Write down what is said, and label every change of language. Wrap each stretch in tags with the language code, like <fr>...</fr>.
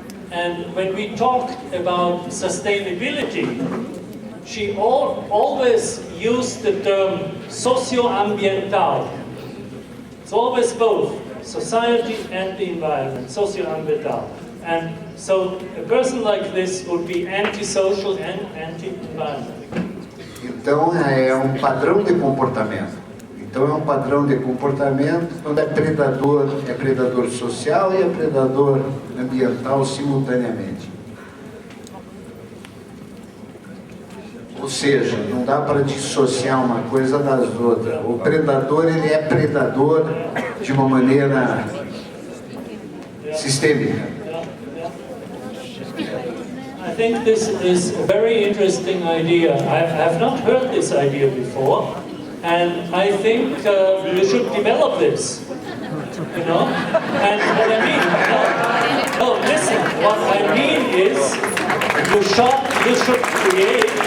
<en>And when we talk about sustainability, she always used the term socio-ambiental. It's always both, society and the environment, socio-ambiental. And so a person like this would be anti-social and anti-environmental.</en> <pt>Então é um padrão de comportamento. Então é um padrão de comportamento quando é predador social e é predador ambiental simultaneamente. Ou seja, não dá para dissociar uma coisa das outras. O predador, ele é predador de uma maneira sistêmica.</pt> <en>I think this is a very interesting idea. I have not heard this idea before, and I think we should develop this. You know? And what I mean, no, listen, what I mean is you should create.</en>